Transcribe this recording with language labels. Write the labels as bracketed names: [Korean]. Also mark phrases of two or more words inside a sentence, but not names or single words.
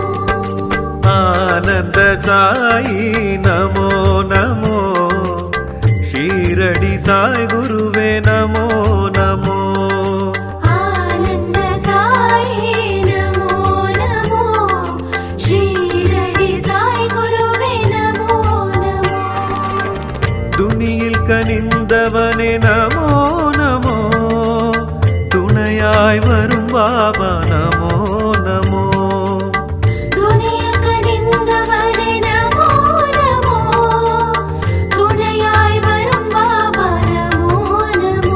[Sanskrit] आनंद साई नमो नमो शीरडी साई गुरुवे नमो नमो। आनंद साई नमो नमो शिरडी साई गुरुवे नमो नमो। [Tamil] துணியில் கனிந்தவனே [Sanskrit] नमो नमो [Tamil] துணையாய் வரும் பாபா [Sanskrit] नमो नमो। [Tamil] துணியில் கனிந்தவனே [Sanskrit] नमो नमो [Tamil] துணையாய் வரும் பாபா [Sanskrit] नमो नमो।